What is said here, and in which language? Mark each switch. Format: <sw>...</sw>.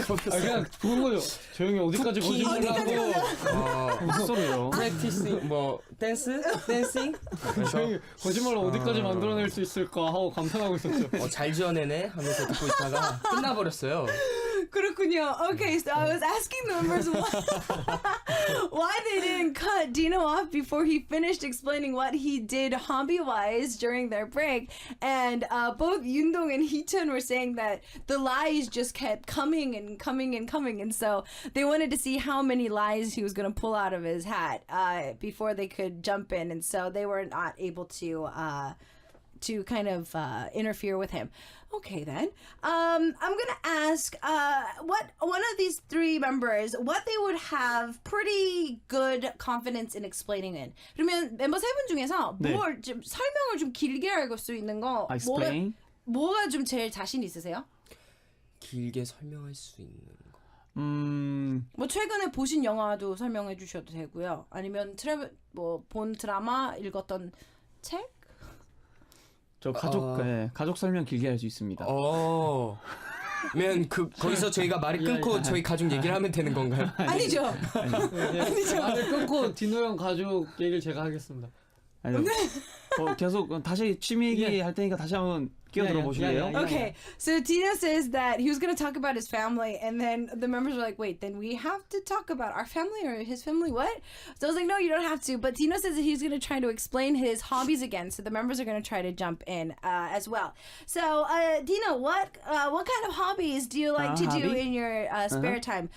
<ko>그냥 그런 거죠. 조용히 어디까지 거짓말을 하고 무슨 소리예요?</ko> <en>Practicing</en> <ko>뭐 댄싱? 조용히 거짓말을 어디까지 만들어낼 수 있을까 하고 감탄하고 있었죠. 잘 지어내네 하면서 듣고 있다가 끝나버렸어요. 그렇군요.</ko> <en>Okay, so I was asking the members why they didn't cut Dino off before he finished explaining what he did hobby-wise during their break. And both Yundong and Hichun were saying that the lies just kept coming and coming and coming. And so they wanted to see how many lies he was going to pull out of his hat before they could jump in. And so they were not able to kind of interfere with him. Okay, then. I'm going to ask what one of these 3 members, what they would have pretty good confidence in explaining in.</en> <ko>그러면 멤버 3분 중에서 네. 뭘 좀 설명을 좀 길게 할 수 있는 거</ko> <en>Explain?</en> <ko>뭐가 좀 제일 자신 있으세요? 길게 설명할 수 있는 거. 뭐 최근에 보신 영화도 설명해 주셔도 되고요. 아니면 본 드라마, 읽었던 책? 저 가족 설명 길게 할 수 있습니다. 면 거기서 저희가 말을 끊고 저희 가족 얘기를 하면 되는 건가요? 아니죠. 아니죠. 말을 끊고 디노 형 가족 얘기를 제가 하겠습니다. 아니요. 계속 다시 취미 얘기 할 테니까 다시 한번 끼어들어 보실래요?</ko> <en>Okay, so Dino says that he was going to talk about his family, and then the members were like, wait, then we have to talk about our family or his family, what? So I was like, no, you don't have to. But Dino says that he's going to try to explain his hobbies again, so the members are going to try to jump in as well. So, Dino, what kind of hobbies do you like to do in your spare time?</en>